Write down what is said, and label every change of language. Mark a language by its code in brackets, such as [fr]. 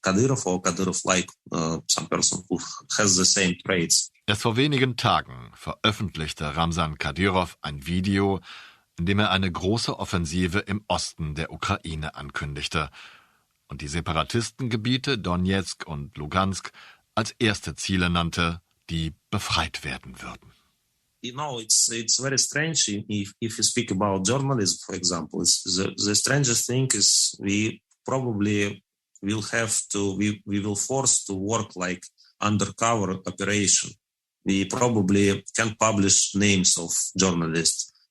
[en] Kadyrov-like, some person who has the same traits. [de] Erst vor wenigen Tagen veröffentlichte Ramsan Kadyrov ein Video, in dem er eine große Offensive im Osten der Ukraine ankündigte und die Separatistengebiete Donetsk und Lugansk als erste Ziele nannte, die befreit werden würden. [en] It's very strange if you speak about journalism, for example. The strangest thing is we probably will we will force to work like undercover operation. We probably can't publish names of journalists.